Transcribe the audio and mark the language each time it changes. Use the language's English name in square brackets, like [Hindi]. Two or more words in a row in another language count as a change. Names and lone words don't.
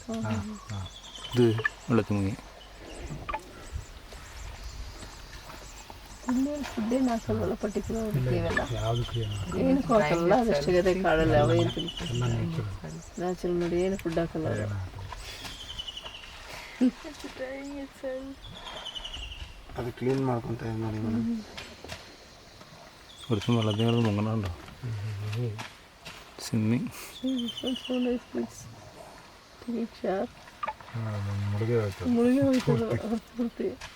[Malayalam] ഇത് വെള്ളത്തിൽ മുങ്ങി. [Kannada] ಯಾವುದಕ್ಕೆ ಏನು ಹಾಕಲ್ಲ, ಅದಷ್ಟು ಗದೆ ಕಾಳಲ್ಲ, ಅವೇನು ನ್ಯಾಚುರಲ್ ನೋಡಿ, ಏನು ಫುಡ್ ಹಾಕಲ್ಲ. ಅದು ಕ್ಲೀನ್ ಮಾಡ್ಕೊತ ಇದೆ ನೋಡಿ ಮೇಡಮ್. [Malayalam] ഒരുത്തും വെള്ളത്തിൽ കിടന്ന് മുങ്ങണുണ്ടോ. സ്വിമ്മിങ് [Kannada] ಮುಳುಗಿ ಹೋಯ್ತು ಮುಳುಗಿ ಹೋಯ್ತು ಪೂರ್ತಿ.